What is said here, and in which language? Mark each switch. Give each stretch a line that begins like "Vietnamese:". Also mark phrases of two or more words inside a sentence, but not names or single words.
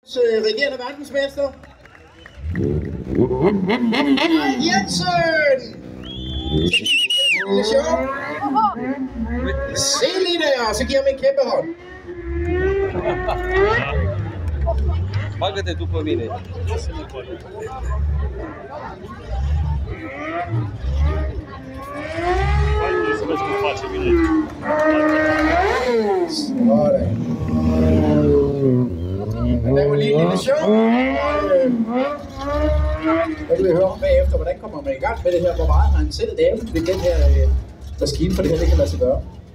Danish: Regerende verdensmester Jensen! Se lige der, så giver ham en kæmpe hånd.
Romanian: Bagă-te după mine. Să vezi cum face bine.
Danish: Han laver lige et lille show. Jeg vil høre om bagefter, hvordan kommer man i gang med det her? Hvor meget har han selv lavet ved den her maskine, for det her det kan lade sig gøre?